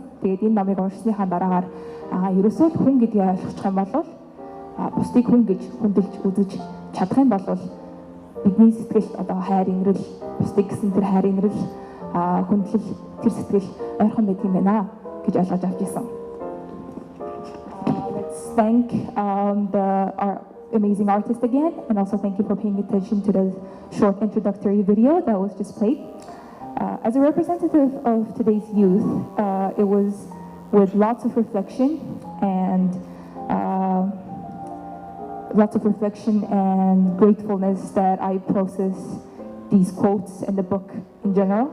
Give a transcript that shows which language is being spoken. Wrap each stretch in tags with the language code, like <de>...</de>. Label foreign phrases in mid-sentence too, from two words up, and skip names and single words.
<mn>Тэгээд энэ номыг уншсныхаа дараагаар ерөөсөө хүн гэдгийг ойлгочих юм бол бусдыг хүн гэж хүндэлж үзэж чадах юм бол бидний сэтгэл хайр инрэл бусдыг гэсэн тэр хайр инрэл хүндлэл тэр сэтгэл ойрхон байдаг юм байна гэж ойлгож авч ирсэн.</mn> <en>Let's thank our amazing artist again, and also thank you for paying attention to the short introductory video that was just played. As a representative of today's youth, it was with lots of reflection and gratefulness that I process these quotes and the book in general.</en>